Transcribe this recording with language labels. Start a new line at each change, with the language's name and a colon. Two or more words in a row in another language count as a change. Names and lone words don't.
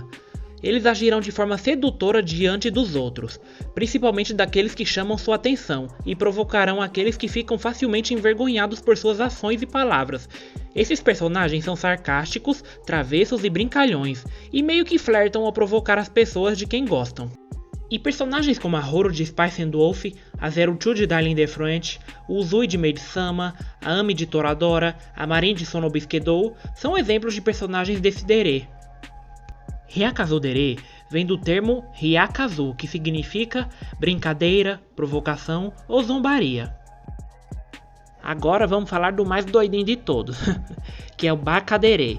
Portuguese: Eles agirão de forma sedutora diante dos outros, principalmente daqueles que chamam sua atenção, e provocarão aqueles que ficam facilmente envergonhados por suas ações e palavras. Esses personagens são sarcásticos, travessos e brincalhões, e meio que flertam ao provocar as pessoas de quem gostam. E personagens como a Haru de Spice and Wolf, a Zero-Two de Darling in the Franxx, o Uzui de Maid-sama, a Ami de Toradora, a Marin de Sonobisquedou são exemplos de personagens desse dere. Hyakazudere vem do termo Hyakazu, que significa brincadeira, provocação ou zombaria. Agora vamos falar do mais doidinho de todos, que é o Baka-Dere.